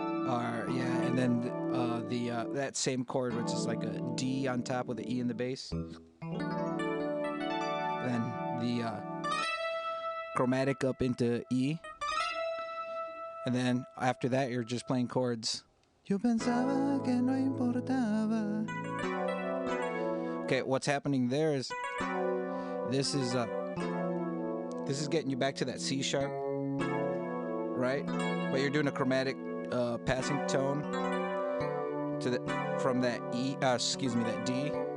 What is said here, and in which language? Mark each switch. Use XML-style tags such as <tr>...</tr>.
<en>or yeah, and then that same chord, which is like a D on top with an E in the bass, then the chromatic up into E, and then after that you're just playing chords.</en> <es>Yo pensaba que no importaba.</es> <en>Okay, what's happening there is this is getting you back to that C sharp, right? But you're doing a chromatic passing tone to from that E, that D.</en>